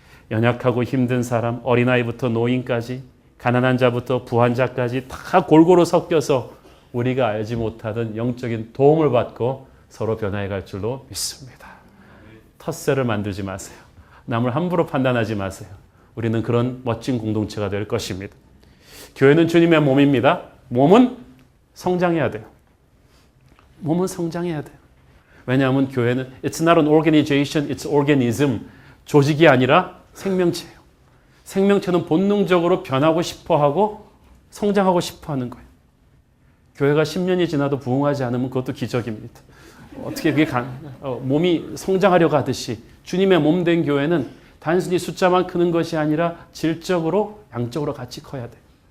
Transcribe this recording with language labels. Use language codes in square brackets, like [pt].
[ko] 연약하고 힘든 사람, 어린아이부터 노인까지 가난한 자부터 부한자까지 다 골고루 섞여서 우리가 알지 못하던 영적인 도움을 받고 서로 변화해 갈 줄로 믿습니다. 텃세를 만들지 마세요. 남을 함부로 판단하지 마세요. 우리는 그런 멋진 공동체가 될 것입니다. 교회는 주님의 몸입니다. 몸은 성장해야 돼요. 몸은 성장해야 돼요. 왜냐하면 교회는 [en] It's not an organization, it's organism. [ko] 조직이 아니라 생명체예요. 생명체는 본능적으로 변하고 싶어하고 성장하고 싶어하는 거예요. 교회가 10년이 지나도 부흥하지 않으면 그것도 기적입니다. 어떻게 그게 몸이 성장하려고 하듯이 주님의 몸 된 교회는 단순히 숫자만 크는 것이 아니라 질적으로 양적으로 같이 커야 돼요.